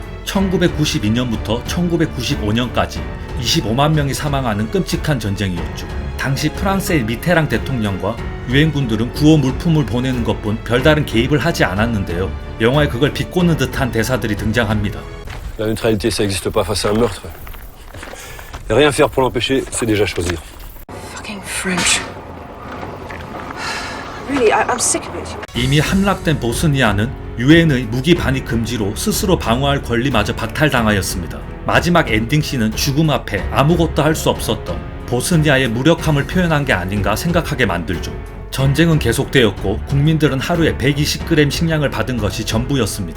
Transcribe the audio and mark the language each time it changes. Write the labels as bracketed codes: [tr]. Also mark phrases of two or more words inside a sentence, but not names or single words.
[ko] 1992년부터 1995년까지 25만 명이 사망하는 끔찍한 전쟁이었죠. 당시 프랑스의 미테랑 대통령과 유엔군들은 구호 물품을 보내는 것뿐 별다른 개입을 하지 않았는데요. 영화에 그걸 비꼬는 듯한 대사들이 등장합니다. [fr] La neutralité, ça n'existe pas face à un meurtre. Et rien faire pour l'empêcher, c'est déjà choisir. [en] Fucking French. Really, I'm sick of it. [ko] 이미 함락된 보스니아는 유엔의 무기 반입 금지로 스스로 방어할 권리마저 박탈당하였습니다. 마지막 엔딩씬은 죽음 앞에 아무것도 할 수 없었던 보스니아의 무력함을 표현한 게 아닌가 생각하게 만들죠. 전쟁은 계속되었고 국민들은 하루에 120g 식량을 받은 것이 전부였습니다.